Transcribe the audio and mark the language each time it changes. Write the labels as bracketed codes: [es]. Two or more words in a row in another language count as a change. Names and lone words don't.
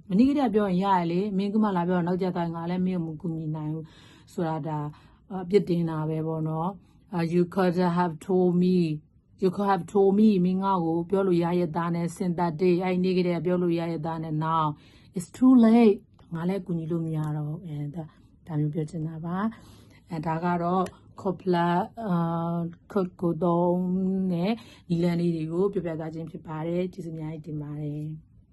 [my] မနေ့ကလေးကပြောရင်ရရလေမင်းကမှလာပြောနောက်ကျသွားငါလည်းမင်းကိုမကူညီနိုင်ဘူးဆိုတာဒါပြစ်တင်တာပဲပေါ့နော် [en] you could have told me [my] မင်းငါ့ကိုပြောလို့ရရဲ့သားနဲ့ [en] since that day [my] အဲ့ဒီနေ့ကလေးကပြောလို့ရရဲ့သားနဲ့ [en] now it's too late [my] ငါလည်းကူညီလို့မရတော့ဒါမျိုးပြောချင်တာပါဒါကတော့ couplet ကိုသုံးတဲ့ဒီလန်လေးတွေကိုပြပြသားခြင်းဖြစ်ပါတယ်ကျေးဇူးအများကြီးတင်ပါတယ်